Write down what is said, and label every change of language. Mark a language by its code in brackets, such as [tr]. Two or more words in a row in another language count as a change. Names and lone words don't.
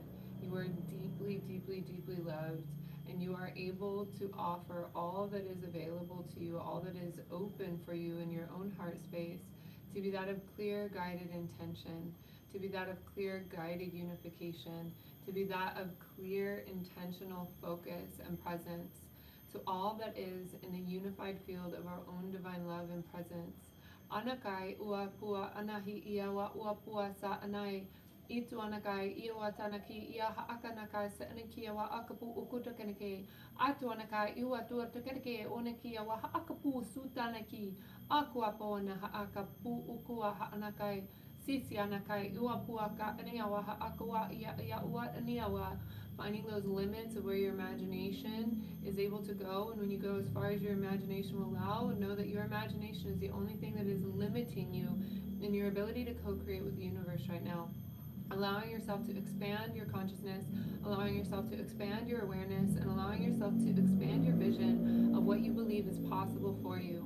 [en] You are deeply, deeply, deeply loved, and you are able to offer all that is available to you, all that is open for you in your own heart space to be that of clear, guided intention, to be that of clear, guided unification, to be that of clear, intentional focus and presence, to all that is in a unified field of our own divine love and presence. Anakai ua pua anahi ia wa ua pua sa anai. Itu anakai ia wa tanaki ia haakanakai sa anaki wa akapu ukutakanake. Atu anakai iwa tua tukanake onaki wa haakapu sutanaki. Aqua poana haakapu ukua haanakai. Sisi anakai iwa puaka aniawa haakua ia ua aniawa. Finding those limits of where your imagination is able to go, and when you go as far as your imagination will allow, know that your imagination is the only thing that is limiting you in your ability to co-create with the universe right now. Allowing yourself to expand your consciousness, allowing yourself to expand your awareness, and allowing yourself to expand your vision of what you believe is possible for you.